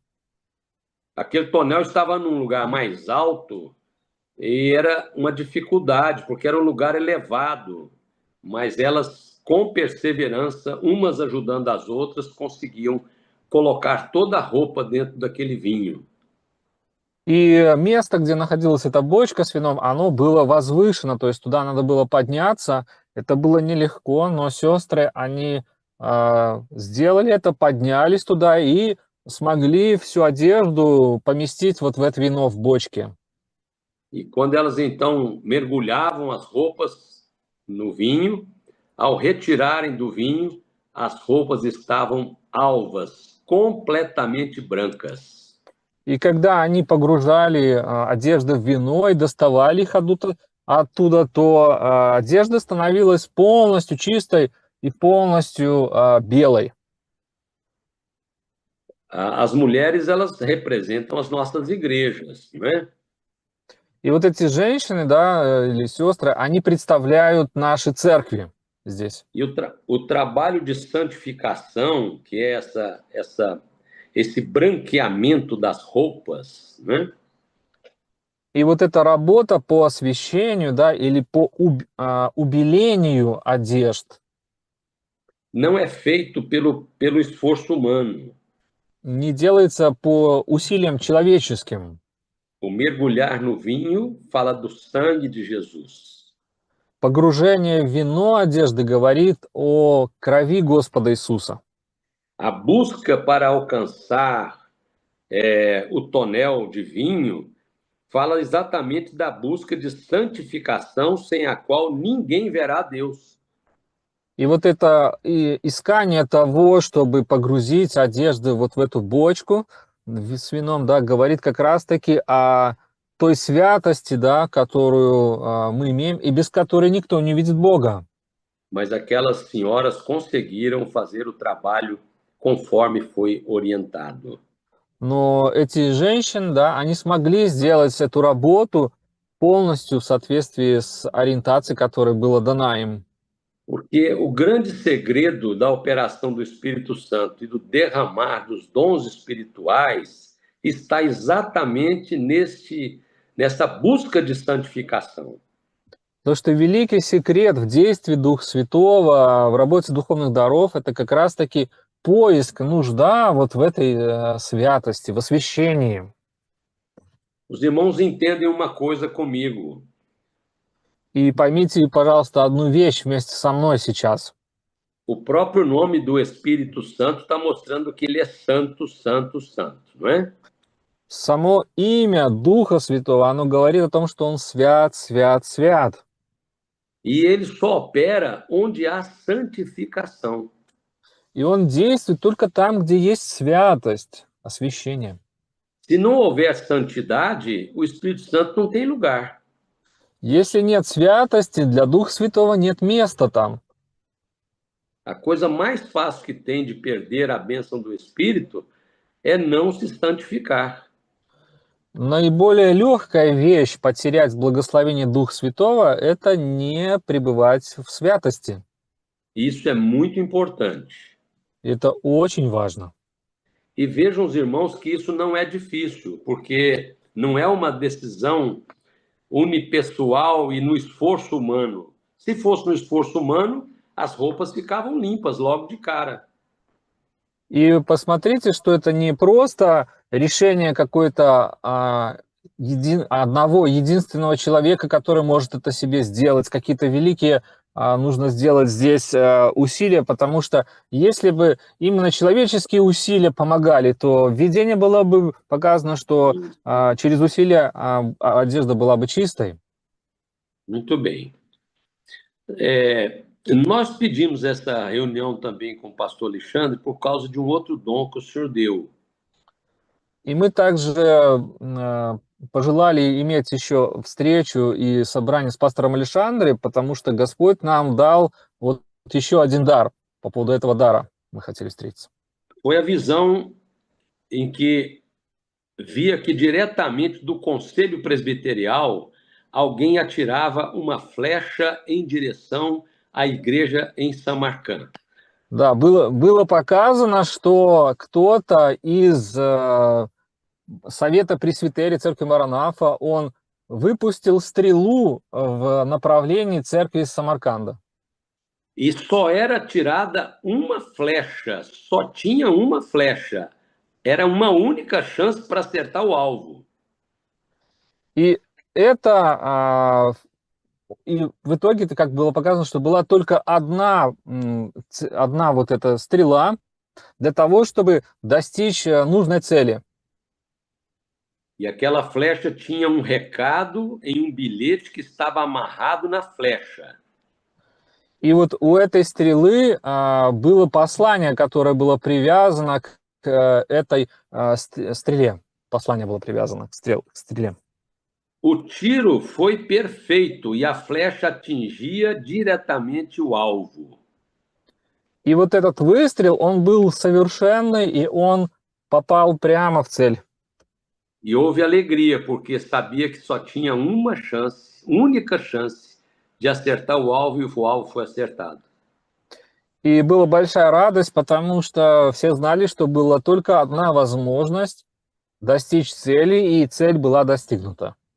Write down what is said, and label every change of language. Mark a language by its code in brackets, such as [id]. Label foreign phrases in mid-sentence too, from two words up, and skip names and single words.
[pt] Aquele tonel estava num lugar mais alto e era uma dificuldade, porque era um lugar elevado, mas elas, com perseverança, umas ajudando as outras, conseguiam colocar toda a roupa dentro daquele vinho. [ru] И место, где находилась эта бочка с вином, оно было возвышено, то есть туда надо было подняться. Это было нелегко, но сестры, они сделали это, поднялись туда и смогли всю одежду поместить вот в это вино в бочке. [pt] E quando elas então mergulhavam as roupas no vinho, ao retirarem do vinho, as roupas estavam alvas, completamente brancas. [ru] И когда они погружали одежды в вино и доставали их оттуда, то одежда становилась полностью чистой и полностью белой. [pt] As mulheres, elas representam as nossas igrejas, não é? [ru] И вот эти женщины, да, или сестры, они представляют наши церкви здесь. [pt] E o trabalho de santificação, que é esse branqueamento das roupas, né? [ru] И вот эта работа по освящению, да, или по убелению одежд [pt] Não é feito pelo esforço humano. [ru] не делается по усилиям человеческим. [pt] O mergulhar no vinho fala do sangue de Jesus. [ru] Погружение в вино одежды говорит о крови Господа Иисуса. [pt] A busca para alcançar o tonel de vinho fala exatamente da busca de santificação sem a qual ninguém verá Deus. [ru] И вот это искание того, чтобы погрузить одежды вот в эту бочку с вином, да, говорит как раз-таки о той святости, да, которую мы имеем, и без которой никто не видит Бога. [pt] Mas aquelas senhoras conseguiram fazer o trabalho conforme foi orientado. [ru] Но эти женщины, да, они смогли сделать эту работу полностью в соответствии с ориентацией, которая была дана им. [pt] Porque o grande segredo da operação do Espírito Santo e do derramar dos dons espirituais está exatamente nessa busca de santificação. [ru] Потому что великий секрет в действии Духа Святого, в работе духовных даров, это как раз-таки поиск, нужда вот в этой святости, в освящении. [pt] Os irmãos entendem uma coisa comigo. [ru] И поймите, пожалуйста, одну вещь вместе со мной сейчас. [pt] O próprio nome do Espírito Santo está mostrando que ele é santo, santo, santo, não é? [ru] Само имя Духа Святого, оно говорит о том, что Он свят, свят, свят. [pt] E ele só opera onde há santificação. [ru] И Он действует только там, где есть святость, освящение. [pt] Se não houver santidade, o Espírito Santo não tem lugar. [ru] Если нет святости, для Духа Святого нет места там. [pt] A coisa mais fácil que tem de perder a bênção do Espírito é não se santificar. [ru] Наиболее легкая вещь потерять благословение Духа Святого – это не пребывать в святости. [pt] Isso é muito importante. [ru] Это очень важно. [pt] E vejam os irmãos que isso não é difícil, porque não é uma decisão unipessoal e no esforço humano. Se fosse no esforço humano, as roupas ficavam limpas logo de cara. [ru] И посмотрите, что это не просто решение какой-то одного единственного человека, который может это себе сделать. Какие-то великие нужно сделать здесь усилия, потому что если бы именно человеческие усилия помогали, то видение было бы показано, что через усилия одежда была бы чистой. [pt] Muito bem. Nós pedimos essa reunião também com o pastor Alexandre por causa de um outro dom que o senhor deu. [ru] И мы также пожелали иметь еще встречу и собрание с пастором Александрой, потому что Господь нам дал вот еще один дар. по поводу этого дара мы хотели встретиться. [pt] Foi a visão em que via que diretamente do conselho presbiterial alguém atirava uma flecha em direção à igreja em Samarcã. [ru] Да, было показано, что кто-то из Совета Пресвитерии Церкви Маранафа, он выпустил стрелу в направлении церкви из Самарканда. [pt] E só era atirada uma flecha, só tinha uma flecha. Era uma única chance para acertar o alvo. [ru] И это и в итоге, это как было показано, что была только одна вот эта стрела для того, чтобы достичь нужной цели. [pt] E aquela flecha tinha um recado em um bilhete que estava amarrado na flecha. [ru] И вот у этой стрелы было послание, которое было привязано к этой стреле. Послание было привязано к стреле. [pt] O tiro foi perfeito e a flecha atingia diretamente o alvo. [ru] И вот этот выстрел, он был совершенный, и он попал прямо в цель. [pt] E houve alegria, porque sabia que só tinha uma chance, única chance, de acertar o alvo, e o alvo foi acertado. [ru] И была большая радость, потому что все знали, что была только одна возможность достичь цели, и цель была достигнута.